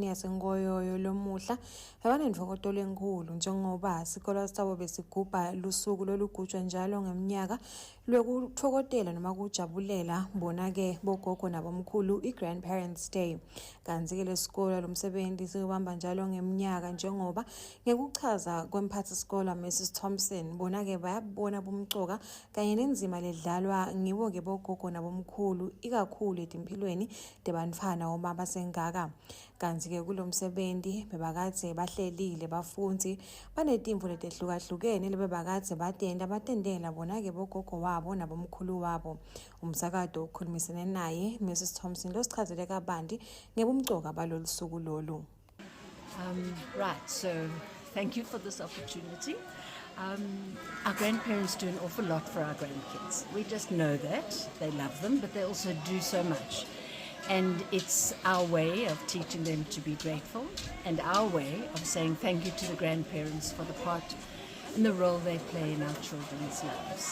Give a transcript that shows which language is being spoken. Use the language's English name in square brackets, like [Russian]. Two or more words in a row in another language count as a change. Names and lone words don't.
[Swati] yaseNgoyoyo lomuhla abanentokoto lenkulu njengoba isikole sabo besigubha lusuku lolugujwa njalo ngeminyaka lwekuthokotela noma kujabulela bona ke bogogo nabomkhulu i-Grandparents Day. Kanti-ke lesikole lomsebenzi sikubamba njalo ngeminyaka njengoba ngekuchaza kwemphathisikole Mrs Thompson bona-ke bayabona bomcoka kanye nenzima ledlalwa ngibo-ke bogogo nabomkhulu ikakhulu etimpilweni tebantfwana uma basengaka. Kanti-ke kulo msebenzi bebakade bahlelile bafundzi banetimvo letehlukahlukene lebebakade batendela bona-ke bogogo wabo nabomkhulu wabo. Umsakado ukhulumisene naye Mrs Thompson losichazele kabanti ngebumcoka balolu suku lolu. [English] Right, so thank you for this opportunity. Our grandparents do an awful lot for our grandkids. We just know that. They love them, but they also do so much. And it's our way of teaching them to be grateful and our way of saying thank you to the grandparents for the part and the role they play in our children's lives.